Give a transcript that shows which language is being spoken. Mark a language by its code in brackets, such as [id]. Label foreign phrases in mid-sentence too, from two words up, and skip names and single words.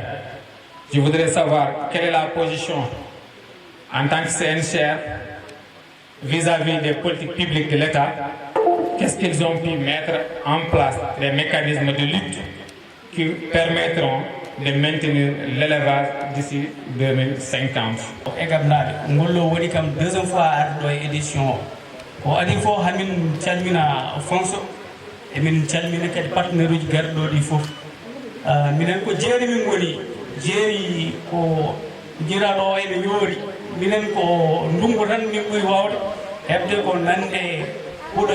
[fr] Je voudrais savoir quelle est la position en tant que CNCR vis-à-vis des politiques publiques de l'État. Qu'est-ce qu'ils ont pu mettre en place, des mécanismes de lutte qui permettront de maintenir l'élevage d'ici 2050. [ff] Egabnaɓe ngollo waɗi kam [fr] deuxième fois [ff] arɗo e édition o adi fof hamin calmina fonso emin calmina kadi partenaire uji garɗo ɗi fof minen ko jeeri min goni jeeri ko jiraɗo o ene yoori minen ko ndungu tan min ɓuri wawde hebde ko nande huuɗo